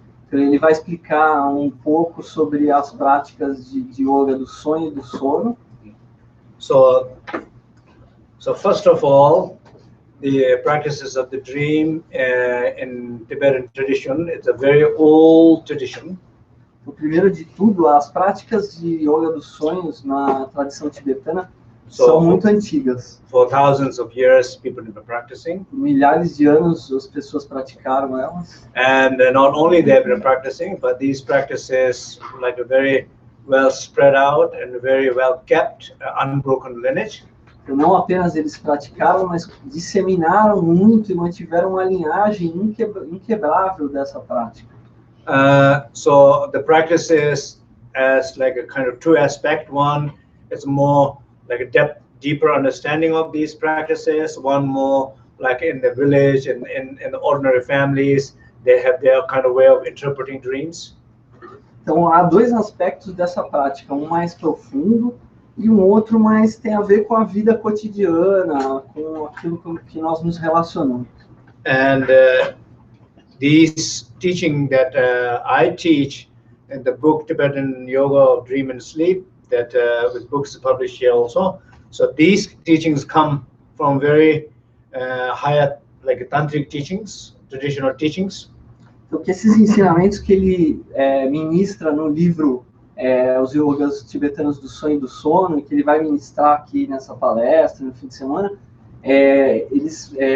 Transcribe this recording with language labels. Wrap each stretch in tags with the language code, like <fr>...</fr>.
<pt>Então, ele vai explicar um pouco sobre as práticas de yoga do sonho e do sono.</pt> <en>So first of all, the practices of the dream in Tibetan tradition, it's a very old tradition.</en> <pt>O primeiro de tudo, as práticas de yoga dos sonhos na tradição tibetana são muito antigas.</pt> <en>For thousands of years, people have been practicing.</en> <pt>Por milhares de anos, as pessoas praticaram elas.</pt> <en>And not only they have been practicing, but these practices, like a very well spread out and very well kept, unbroken lineage.</en> <pt>Então, não apenas eles praticaram, mas disseminaram muito e mantiveram uma linhagem inquebrável dessa prática.</pt> <en>So the practices as like a kind of two aspect. One is more like a deeper understanding of these practices. One more like in the village and in the ordinary families, they have their kind of way of interpreting dreams.</en> <pt>Então, há dois aspectos dessa prática, um mais profundo e um outro mais tem a ver com a vida cotidiana, com aquilo com que nós nos relacionamos.</pt> <en>And these teaching that I teach in the book Tibetan Yoga of Dream and Sleep, that with books published here also. So these teachings come from very higher, like tantric teachings, traditional teachings.</en> <pt>Então, que esses ensinamentos que ele ministra no livro Os Yogas Tibetanos do Sonho e do Sono, e que ele vai ministrar aqui nessa palestra no fim de semana, eles</pt>